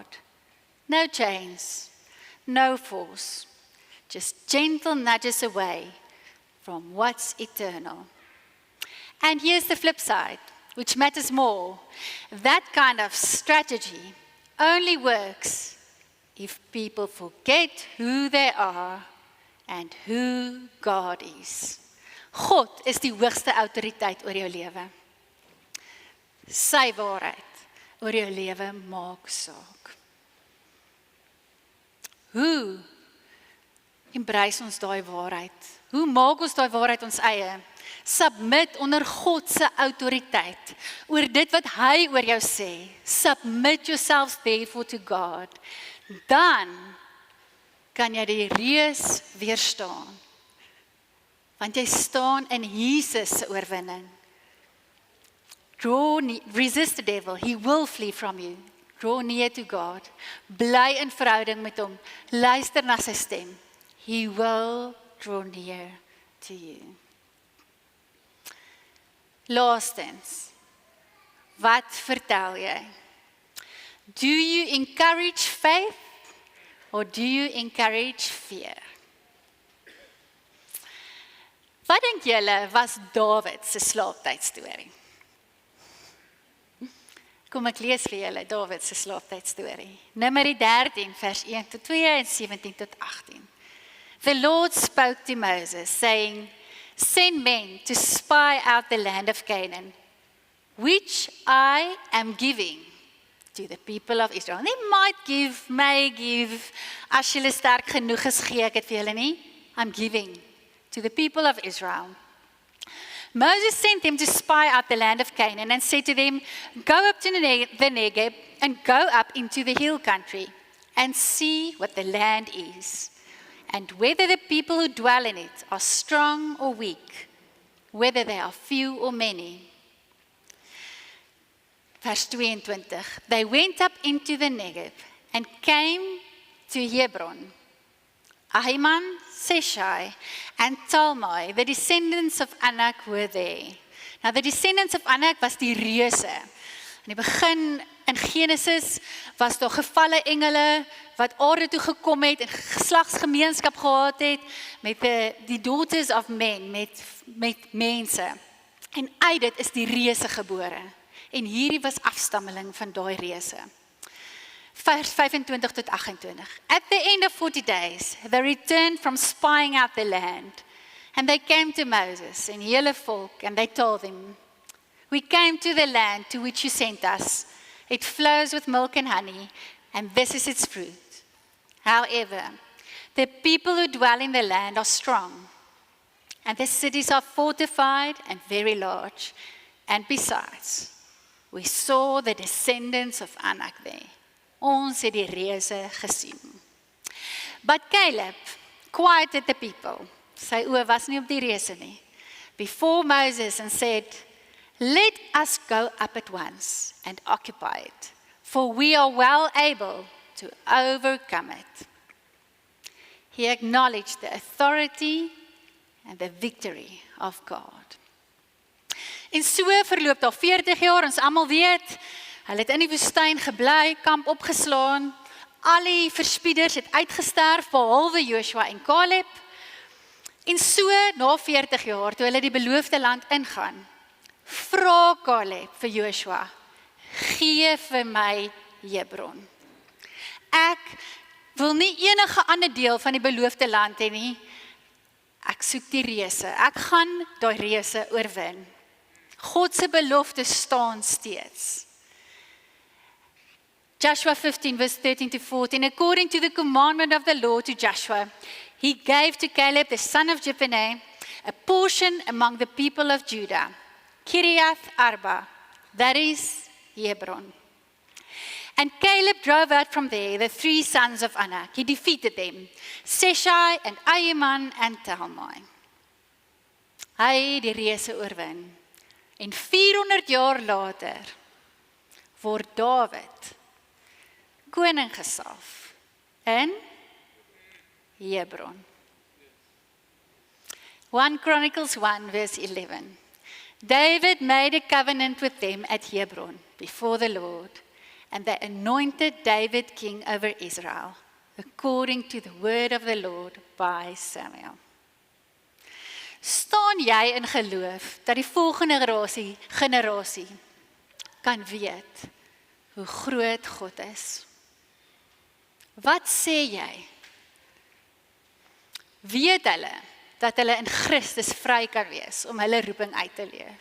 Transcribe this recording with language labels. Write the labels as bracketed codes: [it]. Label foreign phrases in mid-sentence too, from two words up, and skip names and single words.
[en] No chains, no force, just gentle nudges away from what's eternal. And here's the flip side, which matters more. That kind of strategy only works if people forget who they are and who God is. [af] God is die hoogste autoriteit oor jou lewe. Sy waarheid oor jou lewe maak saak. Hoe embrace ons daai waarheid? Hoe maak ons daai waarheid ons eie? Submit onder God se autoriteit oor dit wat hy oor jou sê. [en] Submit yourselves therefore to God. [af] Dan kan jy die reus weerstaan. Want jy staan in Jesus se oorwinning. [en] Resist the devil, he will flee from you. Draw near to God. [af] Bly in verhouding met hom. Luister na sy stem. [en] He will draw near to you. [af] Laastens, wat vertel jy? [en] Do you encourage faith or do you encourage fear? [af] Wat dink julle was Dawid se slaaptydstorie? Kom ek lees vir julle Dawid se slaaptydstorie. Numeri 13 vers 1 tot 2 en 17 tot 18. [en] The Lord spoke to Moses, saying, Send men to spy out the land of Canaan, which I am giving to the people of Israel. They may give, [af] as julle sterk genoeg is, gee ek dit vir julle nie. [en] I'm giving to the people of Israel. Moses sent them to spy out the land of Canaan and said to them, Go up to the Negev and go up into the hill country and see what the land is, and whether the people who dwell in it are strong or weak, whether they are few or many. [af] Vers 22. [en] They went up into the Negev and came to Hebron. Ahiman, Seshai, and Talmai, the descendants of Anak, were there. Now, the descendants of Anak was [af] die reuse. In die begin in Genesis was daar gevalle engele wat aarde toe gekom het en geslagsgemeenskap gehad het met die [en] daughters of men, [af] met mense. En uit dit is die reuse gebore. En hierdie was afstammeling van daai reuse. Vers 25 tot 28. [en] At the end of 40 days, they returned from spying out the land. And they came to Moses and [af] hele volk, [en] and they told him, we came to the land to which you sent us. It flows with milk and honey, and this is its fruit. However, the people who dwell in the land are strong, and the cities are fortified and very large. And besides, we saw the descendants of Anak there. [af] Ons het die reuse gesien. [en] But Caleb quieted the people. [af] Sy oë was nie op die reuse nie. [en] Before Moses and said, let us go up at once and occupy it, for we are well able to overcome it. He acknowledged the authority and the victory of God. [af] En so verloop daar 40 jaar, ons almal weet, hulle het in die woestyn gebly, kamp opgeslaan, al die verspieders het uitgesterf, behalwe Joshua en Caleb. En so, na 40 jaar, toe hulle die beloofde land ingaan, vra Caleb vir Joshua, gee vir my Hebron. Ek wil nie enige ander deel van die beloofde land hê nie, ek soek die reuse, ek gaan daai reuse oorwin. God se belofte staan steeds. [en] Joshua 15 verse 13 to 14, according to the commandment of the Lord to Joshua, he gave to Caleb the son of Jephunneh a portion among the people of Judah, Kiriath Arba, that is Hebron. And Caleb drove out from there the 3 sons of Anak. He defeated them, Seshai and Ahiman and Talmai. [af] Hy die reuse oorwin. En 400 jaar later word Dawid koning gesalf in Hebron. [en] 1 Chronicles 1 verse 11. David made a covenant with them at Hebron before the Lord, and they anointed David king over Israel, according to the word of the Lord by Samuel. [af] Staan jy in geloof dat die volgende generasie kan weet hoe groot God is? Wat sê jy? Weet hulle dat hulle in Christus vry kan wees om hulle roeping uit te leef?